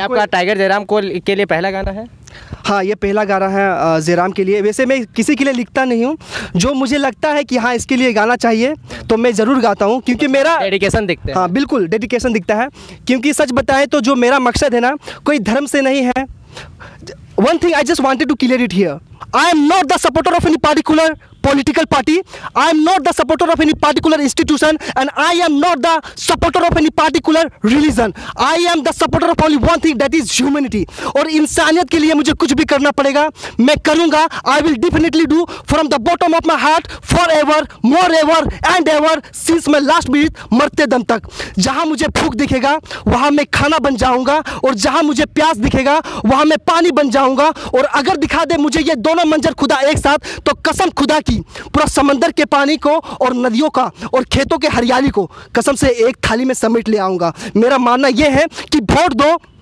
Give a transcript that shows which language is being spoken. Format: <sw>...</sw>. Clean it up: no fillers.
<hi>आपका टाइगर जयराम को के लिए पहला गाना है? हाँ, ये पहला गाना है जयराम के लिए। वैसे मैं किसी के लिए लिखता नहीं हूँ, जो मुझे लगता है कि हाँ इसके लिए गाना चाहिए तो मैं ज़रूर गाता हूँ, क्योंकि मेरा डेडिकेशन दिखता है। हाँ बिल्कुल, डेडिकेशन दिखता है, क्योंकि सच बताएं तो जो मेरा मकसद है ना, कोई धर्म से नहीं है।</hi> <en>One thing I just wanted to clear it here. I am not the supporter of any particular political party. I am not the supporter of any particular institution, and I am not the supporter of any particular religion. I am the supporter of only one thing, that is humanity.</en> <hi>और इंसानियत के लिए मुझे कुछ भी करना पड़ेगा, मैं करूँगा।</hi> <en>I will definitely do from the bottom of my heart, forever, morever and ever, since my last breath,</en> <hi>मरते दम तक। जहाँ मुझे भूख दिखेगा वहाँ मैं खाना बन जाऊँगा, और जहाँ मुझे प्यास दिखेगा वहाँ मैं पानी बन जाऊँगा। और अगर दिखा दे मुझे ये दोनों मंजर खुदा एक साथ, तो कसम खुदा की पूरा समंदर के पानी को और नदियों का और खेतों के हरियाली को कसम से एक थाली में समेट ले आऊंगा। मेरा मानना यह है कि वोट दो</hi>